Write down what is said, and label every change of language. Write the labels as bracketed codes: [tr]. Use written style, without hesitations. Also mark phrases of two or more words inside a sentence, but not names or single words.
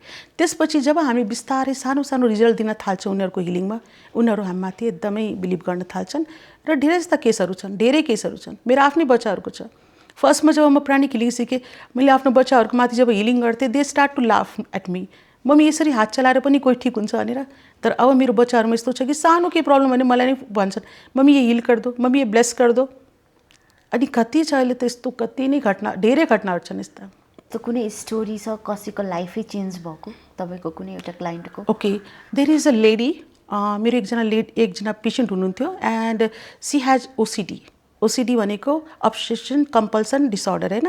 [ne] त्यसपछि जब हामी बिस्तारै सानो सानो रिजल्ट दिन थाल्छौँ उनीहरूको हिलिङमा, उनीहरू हामीमाथि एकदमै बिलिभ गर्न थाल्छन्। र धेरै जस्ता केसहरू छन्, धेरै केसहरू छन्, मेरो आफ्नै बच्चाहरूको छ। फर्स्टमा जब म [en] pranic healing [ne] सिकेँ, मैले आफ्नो बच्चाहरूको माथि जब हिलिङ गर्थेँ, [en] they start to laugh at me, [ne] मम्मी यसरी हात चलाएर पनि कोही ठिक हुन्छ भनेर। तर अब मेरो बच्चाहरूमा यस्तो छ कि सानो केही प्रब्लम भने मलाई नै भन्छन्, [hi] मम्मी ये हिल कर दो, मम्मी ये ब्लेस कर दो। [ne] अनि कति छ अहिले त यस्तो, कति नै धेरै घटनाहरू छन् यस्ता। त कुनै स्टोरी छ कसैको लाइफै चेन्ज भएको तपाईँको कुनै एउटा क्लाइन्टको? [en] okay, there is a lady, [ne] मेरो एकजना पेसेन्ट हुनुहुन्थ्यो [en] and she has OCD. [ne] ओसिडी भनेको [en] obsession compulsion disorder [ne] होइन।